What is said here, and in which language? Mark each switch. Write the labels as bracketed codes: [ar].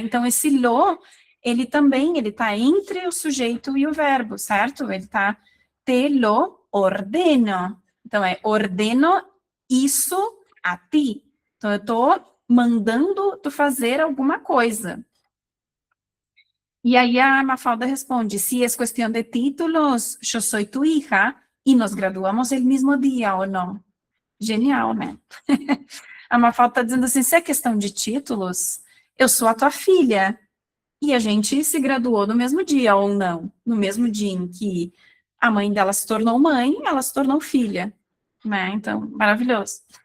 [pt] Então, esse lo, ele também, ele está entre o sujeito e o verbo, certo? Ele está, [es] te lo ordeno. [pt] Então, é ordeno isso a ti. Então, eu estou mandando tu fazer alguma coisa. E aí a Mafalda responde, [es] si es cuestión de títulos, yo soy tu hija y nos graduamos el mismo día, ¿o no? [pt] Genial, né? A Mafalda está dizendo assim, se é questão de títulos, eu sou a tua filha. E a gente se graduou no mesmo dia, ou não? No mesmo dia em que a mãe dela se tornou mãe, ela se tornou filha. Né? Então, maravilhoso.